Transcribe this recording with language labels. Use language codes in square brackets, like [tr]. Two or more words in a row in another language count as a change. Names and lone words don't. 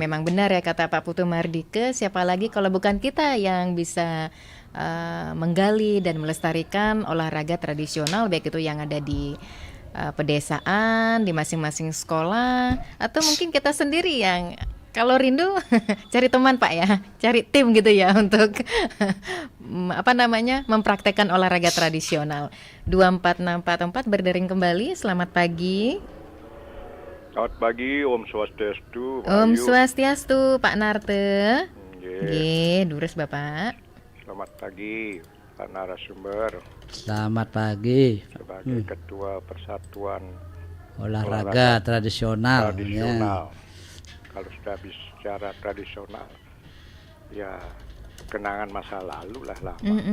[id] Memang benar ya kata Pak Putu Mardike. Siapa lagi kalau bukan kita yang bisa menggali dan melestarikan olahraga tradisional, baik itu yang ada di pedesaan, di masing-masing sekolah, atau mungkin kita sendiri yang kalau rindu cari teman Pak ya, cari tim gitu ya untuk mempraktekkan olahraga tradisional. 24644 berdering kembali. Selamat pagi. Selamat pagi, Om Swastiastu. Om Rahayu. Swastiastu, Pak Narte. Nggih. [ban] Nggih, durus Bapak. [id] Selamat pagi, Pak narasumber. Selamat pagi. Sebagai Ketua Persatuan Olahraga tradisional. Tradisional. Kalau sudah bicara tradisional, ya kenangan masa lalu lah lama.